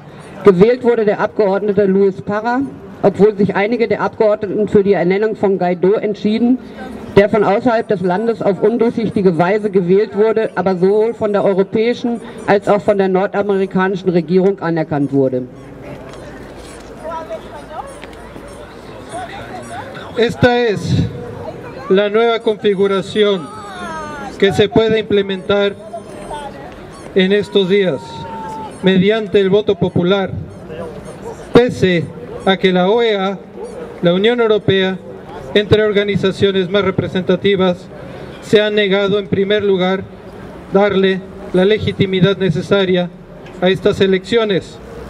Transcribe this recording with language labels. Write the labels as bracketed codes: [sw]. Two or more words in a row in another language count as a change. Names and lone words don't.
[de] Gewählt wurde der Abgeordnete Luis Parra, obwohl sich einige der Abgeordneten für die Ernennung von Guaidó entschieden, der von außerhalb des Landes auf undurchsichtige Weise gewählt wurde, aber sowohl von der europäischen als auch von der nordamerikanischen Regierung anerkannt wurde. [es] Esta es la nueva configuración que se puede implementar en estos días mediante el voto popular, pese a que la OEA, la Unión Europea, entre organizaciones más representativas, se han negado en primer lugar darle la legitimidad necesaria a estas elecciones.